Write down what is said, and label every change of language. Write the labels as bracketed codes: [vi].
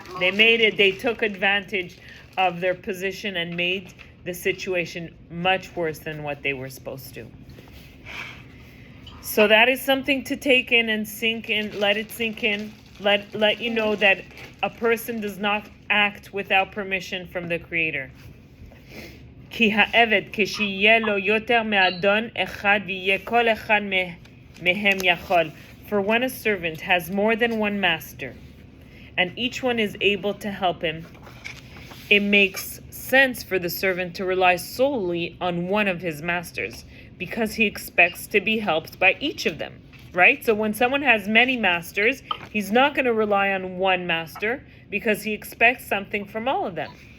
[en] They took advantage of their position and made the situation much worse than what they were supposed to. So that is something to take in and sink in, let it sink in, let you know that a person does not act without permission from the Creator. [he] כי העבד כשיהיה לו יותר מאדון אחד ויהיה כל אחד מהם יכול. [en] For when a servant has more than one master, and each one is able to help him, it makes sense for the servant to rely solely on one of his masters, because he expects to be helped by each of them. right? So when someone has many masters, he's not going to rely on one master because he expects something from all of them.